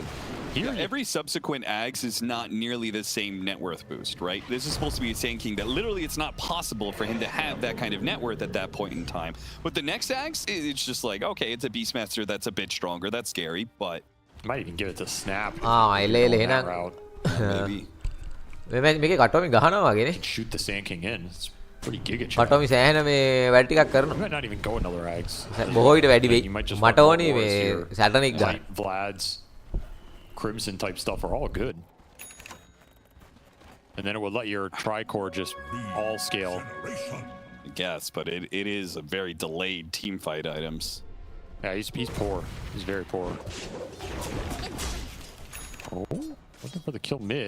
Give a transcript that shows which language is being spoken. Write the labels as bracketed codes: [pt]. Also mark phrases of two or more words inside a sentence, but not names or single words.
[en] Here, every subsequent Ags is not nearly the same net worth boost, right? This is supposed to be a Sand King that literally it's not possible for him to have that kind of net worth at that point in time. With the next Ags, it's just like, okay, it's a Beastmaster that's a bit stronger. That's scary, but... Might even give it to Snap. Maybe. [si] මේකේ කටෝමි ගහනවා වගේනේ. [en] Shoot the Sand King in. It's pretty giga. [si] කටෝමි සෑහෙන මේ වැඩ ටිකක් කරනවා. [en] You might not even go another Ags. [si] බොහෝ විට වැඩි වෙයි. මට ඕනේ මේ සැටනික් ගන්න. [en] Vlad's, Crimson type stuff are all good. And then it would let your Tricore just all scale. I guess, but it is a very delayed team fight items. Yeah, he's poor. He's very poor. Oh, looking for the kill mid.